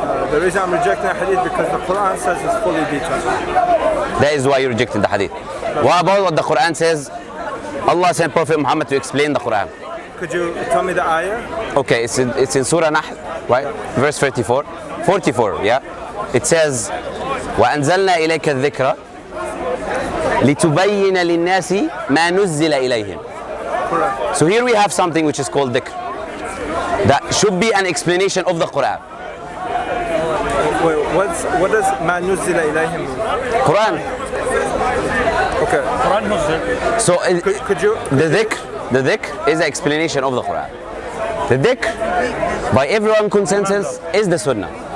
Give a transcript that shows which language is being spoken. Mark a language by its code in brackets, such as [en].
[en] The reason I'm rejecting the hadith because the Quran says it's fully detailed. That is why you're rejecting the hadith. What about what the Quran says? Allah sent Prophet Muhammad to explain the Quran. Could you tell me the ayah? Okay, it's in Surah Nahl, right? Verse 44, yeah? It says, [ar] وَأَنزَلْنَا إِلَيْكَ الذِّكْرَ لِتُبَيِّنَ لِلنَّاسِ مَا نُزِّلَ إِلَيْهِمْ. [en] Correct. So here we have something which is called dhikr. That should be an explanation of the Quran. Wait, what does [ar] مَا نُزِّلَ إِلَيْهِمْ [en] mean? Quran. Okay. So Could you? The dhikr is an explanation of the Quran. The dhikr, by everyone consensus, is the Sunnah.